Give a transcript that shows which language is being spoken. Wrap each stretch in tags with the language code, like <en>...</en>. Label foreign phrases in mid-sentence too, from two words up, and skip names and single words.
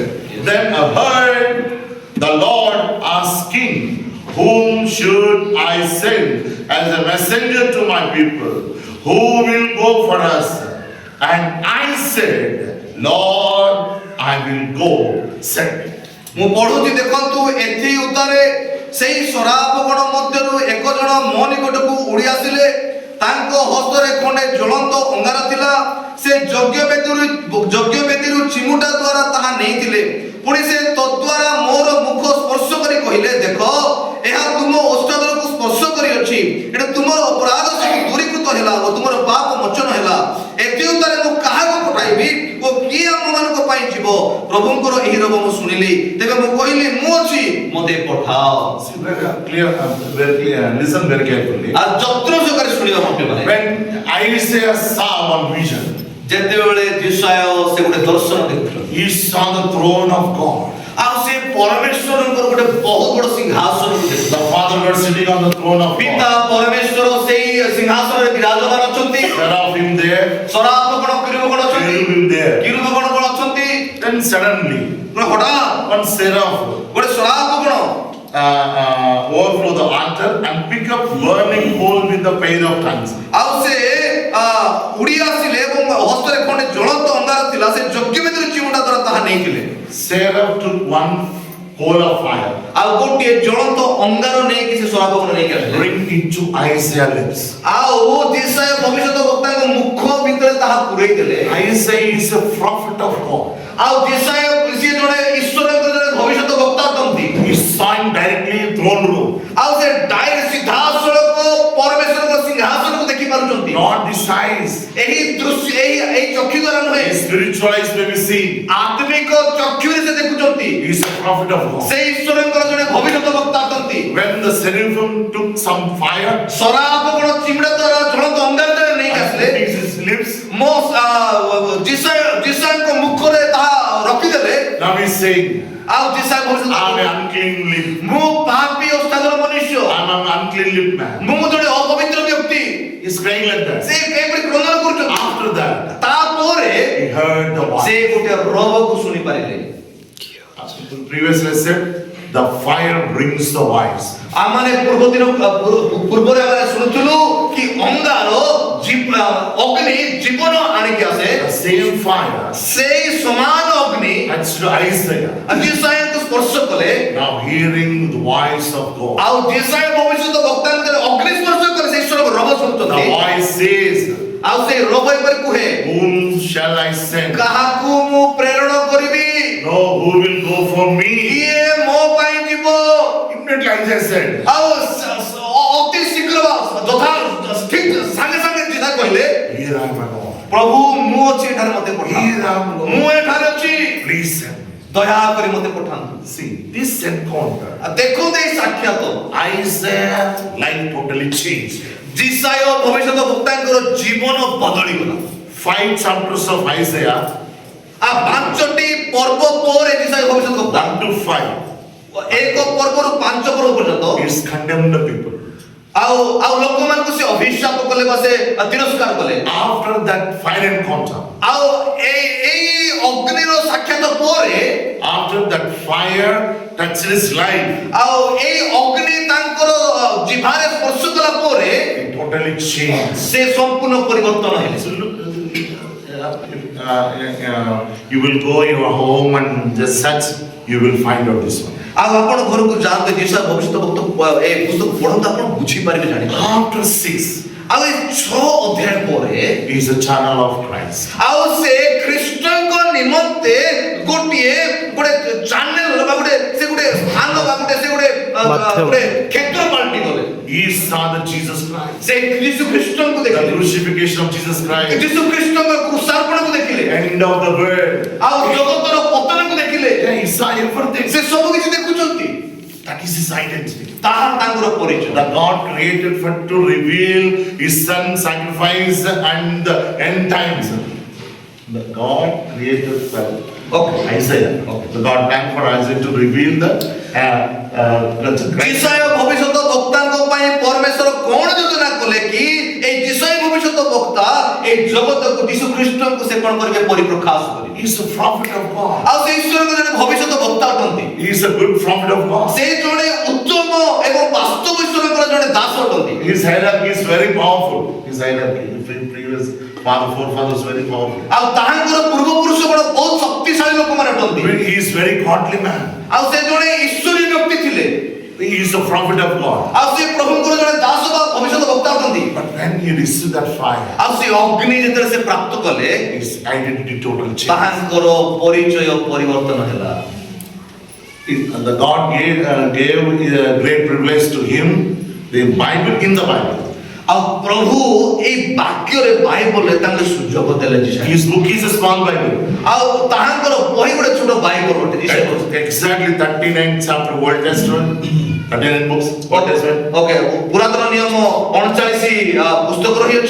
<en>Then I heard the Lord asking, whom should I send as a messenger to my people? Who will go for us? And I said, Lord, I will go, send me.</en> <or>ମୁଁ ପଢୁଛି ଦେଖନ୍ତୁ ଏଥି ଉତ୍ତାରେ ସେହି ଶରାପଗଣ ମଧ୍ୟରୁ ଏକ ଜଣ ମୋ ନିକଟକୁ ଉଡ଼ି ଆସିଲେ ତାଙ୍କ ହସ୍ତରେ ଖଣ୍ଡେ ଜ୍ୱଳନ୍ତ ଅଙ୍ଗାର ଥିଲା ସେ ଯଜ୍ଞବେଦୀରୁ ଚିମୁଟା ଦ୍ୱାରା ତାହା ନେଇଥିଲେ ପୁଣି ସେ ତଦ୍ୱାରା ମୋର ମୁଖ ସ୍ପର୍ଶ କରି କହିଲେ ଦେଖ ଏହା ତୁମ ଓଷ୍ଠଦଳକୁ ସ୍ପର୍ଶ କରିଅଛି ଏଟା ତୁମର ଅପରାଧ ସବୁ ଦୂରୀକୃତ ହେଲା ଓ ତୁମର ପାପ ମୋଚନ ହେଲା ଏଥି ଉତ୍ତାରେ ମୁଁ କାହାକୁ ପଠାଇବି ଓ କିଏ ଆମମାନଙ୍କ ପାଇଁ ଯିବ ପ୍ରଭୁଙ୍କର ଏହି ରବ ମୁଁ ଶୁଣିଲି ତେବେ ମୁଁ କହିଲି ମୁଁ ଅଛି ମୋତେ ପଠାଅ</or> <en>See, very clear. Listen very carefully.</en> <or>ଆଉ ଯତ୍ନ ସହକାରେ ଶୁଣିବା ମଧ୍ୟ ମାନେ</or> <en>When Isaiah saw one vision,</en> <or>ଯେତେବେଳେ ଯିଶାୟ ସେ ଗୋଟେ ଦର୍ଶନ ଦେଖିଥିଲେ</or> <en>he saw the throne of God.</en> <or>ଆଉ ସେ ପରମେଶ୍ୱରଙ୍କର ଗୋଟେ ବହୁତ ବଡ଼ ସିଂହାସନକୁ ଦେଖିଲେ</or> <en>The Father was sitting on the throne of</en> <or>ପିତା</or> <en>God.</en> <or>ପରମେଶ୍ୱର ସେଇ ସିଂହାସନରେ ବିରାଜମାନ ଅଛନ୍ତି</or> <en>Seraphim there,</en> <or>ସରାପଗଣ କିରୁବଗଣ ଅଛନ୍ତି</or> <en>cherubim there.</en> <or>କିରୁବଗଣ କଣ ଅଛନ୍ତି</or> <en>Then suddenly,</en> <or>ହଠାତ୍</or> <en>one seraph</en> <or>ଗୋଟେ ସରାପଗଣ</or> <en>overflow the altar and pick up burning coal with the pair of tongues.</en> <or>ଆଉ ସେ ଉଡ଼ି ଆସିଲେ ଏବଂ ହସ୍ତରେ ଖଣ୍ଡେ ଜ୍ୱଳନ୍ତ ଅଙ୍ଗାର ଥିଲା ସେ ଯଜ୍ଞବେଦୀରୁ ଚିମୁଟା ଦ୍ୱାରା ତାହା ନେଇଥିଲେ</or> <en>Seraph took one coal of fire,</en> <or>ଆଉ ଗୋଟିଏ ଜ୍ୱଳନ୍ତ ଅଙ୍ଗାର ନେଇକି ସେ ସରାପକଣ ନେଇକି ଆସିଲେ</or> <en>bring into Isaiah's lips.</en> <or>ଆଉ ଯେସାୟା ଭବିଷ୍ୟତ ବକ୍ତାଙ୍କ ମୁଖ ଭିତରେ ତାହା ପୁରେଇ ଦେଲେ</or> <en>Isaiah is a prophet of God.</en> <or>ଆଉ ଯେସାୟା ସିଏ ଜଣେ ଈଶ୍ୱରଙ୍କ ଜଣେ ଭବିଷ୍ୟତ ବକ୍ତା ଅଟନ୍ତି</or> <en>He saw him directly in throne room,</en> <or>ଆଉ ସେ ଡାଇରେକ୍ଟ ସିଧାସଳଖ ପରମେଶ୍ୱରଙ୍କ ସିଂହାସନକୁ ଦେଖି ପାରୁଛନ୍ତି</or> <en>not this eyes.</en> <or>ଏହି ଦୃଶ୍ୟ ଏହି ଚକ୍ଷୁ ଦ୍ୱାରା ନୁହେଁ</or> <en>His spiritual eyes may be seen.</en> <or>ଆତ୍ମିକ ଚକ୍ଷୁରେ ସେ ଦେଖୁଛନ୍ତି</or> <en>He is a prophet of God.</en> <or>ସେ ଈଶ୍ୱରଙ୍କର ଜଣେ ଭବିଷ୍ୟତ ବକ୍ତା ଅଟନ୍ତି</or> <en>When the seraphim took some fire,</en> <or>ସରାପକଣ ଚିମିଡ଼ା ଦ୍ୱାରା ଜ୍ୱଳନ୍ତ ଅଙ୍ଗାର ଦ୍ୱାରା ନେଇକି ଆସିଲେ</or> <en>and his lips,</en> <or>ମୋ ଯିଶାଙ୍କ ମୁଖରେ ତାହା ରଖିଦେଲେ</or> <en>now he's saying,</en> <or>ଆଉ ଯିଶା</or> <en>I'm</en> <or>କହୁଛନ୍ତି</or> <en>an unclean lip.</en> <or>ମୁଁ ପାପୀ ଅସ୍ଥାଗର ମନୁଷ୍ୟ</or> <en>I'm an unclean lip man.</en> <or>ମୁଁ ଜଣେ ଅପବିତ୍ର ବ୍ୟକ୍ତି</or> <en>He's crying like that.</en> <or>ସେ ଏପରି କ୍ରନ୍ଦନ କରୁଛନ୍ତି</or> <en>After that,</en> <or>ତାପରେ</or> <en>he heard the</en> <or>ସେ</or> <en>voice.</en> <or>ଗୋଟେ ରବକୁ ଶୁଣି ପାରିଲେ</or> <en>Previously I said, the fire brings the voice.</en> <or>ଆମମାନେ ପୂର୍ବରେ ଆମେ ଶୁଣୁଥିଲୁ କି ଅଙ୍ଗାର ଅଗ୍ନି ଜୀବନ ଆଣିକି ଆସେ</or> <en>The same fire</en> <or>ସେଇ ସମାନ ଅଗ୍ନି</or> <en>touched Isaiah.</en> <or>ଯିଶାୟାଙ୍କୁ ସ୍ପର୍ଶ କଲେ</or> <en>Now hearing the voice of God.</en> <or>ଆଉ ଯିଶାୟ ଭବିଷ୍ୟତ ବକ୍ତାଙ୍କ ଦ୍ୱାରା ଅଗ୍ନି ସ୍ପର୍ଶ କଲେ ସେ ଈଶ୍ୱରଙ୍କ ରବ</or> <en>The</en> <or>ଶୁଣୁଛନ୍ତି</or> <en>voice says,</en> <or>ଆଉ ସେ ରବ ଏପରି କୁହେ</or> <en>whom shall I send?</en> <or>କାହାକୁ ମୁଁ ପ୍ରେରଣ କରିବି</or> <en>No, who will go for me?</en> <or>କିଏ ମୋ ପାଇଁ ଯିବ</or> <en>Immediately Isaiah said,</en> <or>ଆଉ ଅତି ଶୀଘ୍ର ଯଥା ଠିକ ସାଙ୍ଗେ ସାଙ୍ଗେ ଚିନ୍ତା କହିଲେ</or> <en>here I am alone.</en> <or>ପ୍ରଭୁ ମୁଁ ଅଛି ଏଠାରେ ମୋତେ</or> <en>Here</en> <or>ପଠାନ୍ତୁ</or> <en>I am alone.</en> <or>ମୁଁ ଏଠାରେ ଅଛି</or> <en>Please send me.</en> <or>ଦୟାକରି ମୋତେ ପଠାନ୍ତୁ</or> <en>See, this encounter,</en> <or>ଦେଖନ୍ତୁ ଏଇ ସାକ୍ଷାତ</or> <en>Isaiah's life totally changed.</en> <or>ଯିଶାୟ ଭବିଷ୍ୟତ ବକ୍ତାଙ୍କର ଜୀବନ ବଦଳିଗଲା</or> <en>5 chapters of Isaiah,</en> <or>ଆଉ 5ଟି ପର୍ବ ପରେ ଯିଶାୟ ଭବିଷ୍ୟତ ବକ୍ତା</or> <en>1 to 5,</en> <or>ଏକ ପର୍ବରୁ 5 ପର୍ବ ପର୍ଯ୍ୟନ୍ତ</or> <en>is condemned the people.</en> <or>ଆଉ ଲୋକମାନଙ୍କୁ ସେ ଅଭିଶାପ କଲେ ବା ସେ ତିରସ୍କାର କଲେ</or> <en>After that fire encounter,</en> <or>ଆଉ ଏଇ ଅଗ୍ନିର ସାକ୍ଷାତ ପରେ</or> <en>after that fire touched his life,</en> <or>ଆଉ ଏଇ ଅଗ୍ନି ତାଙ୍କର ଜିଭାରେ ସ୍ପର୍ଶ କଲା ପରେ</or> <en>it totally changed.</en> <or>ସେ ସମ୍ପୂର୍ଣ୍ଣ ପରିବର୍ତ୍ତନ ହେଲେ</or> <en>So look, you will go your home and just search, you will find out this one.</en> <or>ଆଉ ଆପଣ ଘରକୁ ଯାଆନ୍ତୁ ଯିଶା ଭବିଷ୍ୟତ ବକ୍ତା ଏ ପୁସ୍ତକ ପଢନ୍ତୁ ଆପଣ ବୁଝିପାରିବେ ଜାଣିପାରିବେ</or> <en>After 6,</en> <or>ଆଉ ଏ 6 ଅଧ୍ୟାୟ ପରେ</or> <en>he is a channel of Christ.</en> <or>ଆଉ ସେ ଖ୍ରୀଷ୍ଟଙ୍କ ନିମନ୍ତେ ଗୋଟେ ଚ୍ୟାନେଲ ବା ସେ ଗୋଟେ ସ୍ଥାନ ବା ସେ ଗୋଟେ କ୍ଷେତ୍ର ପାଲଟି ଗଲେ</or> <en>He saw the Jesus Christ,</en> <or>ସେ ଯୀଶୁ ଖ୍ରୀଷ୍ଟଙ୍କୁ</or> <en>the</en> <or>ଦେଖିଲେ</or> <en>crucifixion of Jesus Christ,</en> <or>ଯୀଶୁ ଖ୍ରୀଷ୍ଟଙ୍କ କୃଷାର୍ପଣକୁ ଦେଖିଲେ</or> <en>end of the world.</en> <or>ଆଉ ଜଗତର ପତନକୁ ଦେଖିଲେ</or> <en>Yeah, he saw everything.</en> <or>ସେ ସବୁ କିଛି ଦେଖୁଛନ୍ତି</or> <en>That is his identity.</en> <or>ତାହା ତାଙ୍କର ପରିଚୟ</or> <en>That God created for to reveal His Son sacrifice and the end times. The God created for Okay. Isaiah. The God planned for Isaiah to reveal the Christ.</en> <or>ଯିଶାୟ ଭବିଷ୍ୟତ ବକ୍ତାଙ୍କ ପାଇଁ ପରମେଶ୍ୱର କଣ ଯୋଜନା କଲେ କି ଏଇ ଯିଶାୟ ଭବିଷ୍ୟତ ବକ୍ତା ଏଇ ଜଗତକୁ ଯୀଶୁ ଖ୍ରୀଷ୍ଟଙ୍କୁ ସେ କଣ କରିବେ ପରିପ୍ରକାଶ କରିବେ</or> <en>He is a prophet of God.</en> <or>ଆଉ ସେ ଈଶ୍ୱରଙ୍କ ଜଣେ ଭବିଷ୍ୟତ ବକ୍ତା ଅଟନ୍ତି</or> <en>He is a good prophet of God.</en> <or>ସେ ଜଣେ ଉତ୍ତମ ଏବଂ ବାସ୍ତବ ଈଶ୍ୱରଙ୍କର ଜଣେ ଦାସ ଅଟନ୍ତି</or> <en>His hierarchy is very powerful. His hierarchy, the previous forefathers, very powerful.</en> <or>ଆଉ ତାହାଙ୍କର ପୂର୍ବପୁରୁଷ ବଡ଼ ବହୁତ ଶକ୍ତିଶାଳୀ ଲୋକମାନେ ଅଟନ୍ତି</or> <en>He is very godly man.</en> <or>ଆଉ ସେ ଜଣେ ଈଶ୍ୱରୀୟ ବ୍ୟକ୍ତି ଥିଲେ</or> <en>He is a prophet of God.</en> <or>ଆଉ ସେ ପ୍ରଭୁଙ୍କର ଜଣେ ଦାସ ବା ଭବିଷ୍ୟତ ବକ୍ତା ଅଟନ୍ତି</or> <en>But when he received that fire,</en> <or>ଆଉ ସେ ଅଗ୍ନି ଯେତେବେଳେ ସେ ପ୍ରାପ୍ତ କଲେ</or> <en>his identity totally changed.</en> <or>ତାହାଙ୍କର ପରିଚୟ ପରିବର୍ତ୍ତନ ହେଲା</or> <en>And the God gave a great privilege to him. The Bible, in the Bible,</en> <or>ଆଉ ପ୍ରଭୁ ଏଇ ବାକ୍ୟରେ ବାଇବଲରେ ତାଙ୍କୁ ସୁଯୋଗ ଦେଲେ ଯିଶାୟ</or> <en>his book is a small Bible.</en> <or>ଆଉ ତାହାଙ୍କର ବହି ଗୋଟେ ଛୋଟ ବାଇବଲ ଅଟେ ଯିଶାୟ</or> <en>Exactly 39 chapter Old Testament, 39 books, Old Testament.</en> <or>ଓକେ ପୁରାତନ ନିୟମ 39 ପୁସ୍ତକ ରହିଅଛି</or>